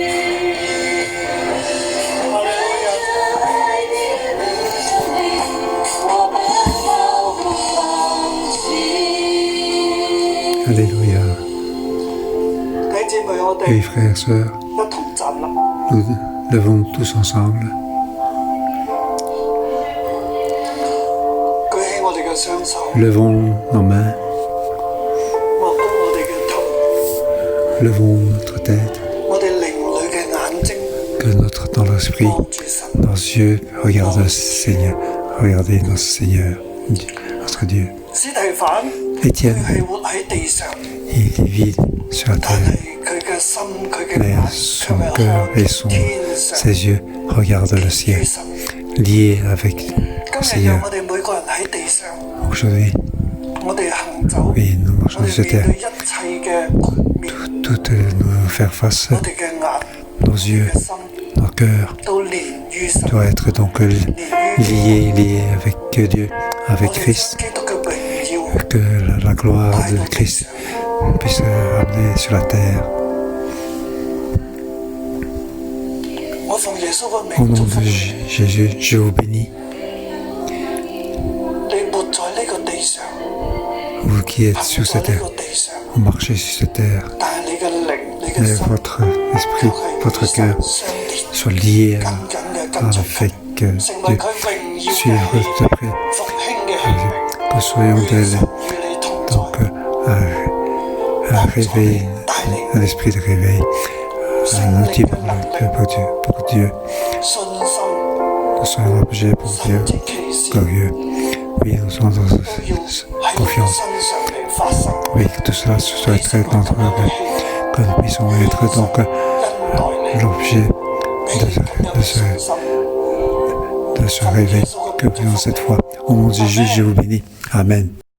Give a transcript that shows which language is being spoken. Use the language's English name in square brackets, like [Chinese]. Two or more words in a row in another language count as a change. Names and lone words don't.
[French] Alléluia. [Cantonese] 弟兄姊妹，我 [French] Oui, [Cantonese] 哋 [French] frères et sœurs, [Cantonese] 一同站立， [French] nous levons tous ensemble. [Cantonese] 舉起我哋嘅雙手， [French] Levons nos mains, [Cantonese] 望高我哋嘅頭， [French] levons notre tête, [Cantonese] 我哋靈裏嘅眼睛 [French] que dans l'esprit, [Cantonese] 望住神。 [French] nos yeux regardent le Seigneur. Regardez notre Seigneur, notre Dieu. [Cantonese] 司提反 [French] Étienne, [Cantonese] 佢係活喺地上， [French] il vit sur la [Cantonese] 但 [French] terre, [Cantonese] 係佢嘅心、佢嘅 [French] mais [Cantonese] 眼 [French] son [Cantonese] 卻係 [French] cœur [Cantonese] 向 [French] et son, [Cantonese] 天上。 [French] ses yeux regardent le [Cantonese] 於 [French] ciel, [Cantonese] 神， [French] liés avec le [Cantonese] 今日讓 [French] Seigneur. [Cantonese] 我哋每個人喺地上， [French] Aujourd'hui, [Cantonese] 我哋行走， [French] oui, nous [Cantonese] 我 [French] marchons [Cantonese] 哋 [French] sur [Cantonese] 面 [French] terre. [Cantonese] 對一切嘅局面， [French] Toutes nous faire face, [Cantonese] 我哋嘅眼、 [French] nos yeux, [Cantonese] 嘅心 [French] nos cœurs [Cantonese] 都連於神， [French] doivent être donc liés avec Dieu, [Cantonese] 我 [French] avec [Cantonese] 哋 [French] Christ, [Cantonese] 基督嘅榮耀 [French] que la gloire [Cantonese] 帶 [French] de [Cantonese] 到地 [French] Christ [Cantonese] 上。 [French] puisse amener sur la terre. [Cantonese] 我奉耶穌嘅 [French] Au [Cantonese] 名祝 [French] nom [Cantonese] 福 [French] de [Cantonese] 你， [French] Jésus, je vous bénis, [Cantonese] 你活在呢個地上， [French] vous qui êtes [Cantonese] 行 [French] sur [Cantonese] 在 [French] cette [Cantonese] 呢 [French] terre, [Cantonese] 個地上， [French] vous marchez sur cette terre, [Cantonese] 但係你嘅靈、你嘅 [French] mais [Cantonese] 心 [French] votre [Cantonese] 卻 [French] esprit, [Cantonese] 係 [French] votre [Cantonese] 與神 [French] cœur [Cantonese] 相連， [French] soit lié [Cantonese] 緊緊嘅跟着 [French] avec [Cantonese] 佢，成為 [French] Dieu. [Cantonese] 佢榮耀 [French] Suivre [Cantonese] 嘅器 [French] tout après, [Cantonese] 復興嘅器皿。 [French] que soyons [Cantonese] 願 [French] tels, [Cantonese] 神與你同在， [French] donc un réveil, un esprit de réveil, un outil pour Dieu. [Cantonese] 信心、 [French] Nous soyons objets pour Dieu, [Cantonese] 神蹟奇事 [French] glorieux. Oui, nous sommes dans [Cantonese] 都要喺你 [French] confiance. [Cantonese] 身上嚟發生。 [French] Oui, que tout cela soit être dans notre cœur, que nous puissions être donc [Cantonese] 恩待你， [French] l'objet [Cantonese] 俾你咁樣嘅信心。 [French] de ce réveil que nous avons cette fois. Au nom de Jésus, je vous bénis. Amen.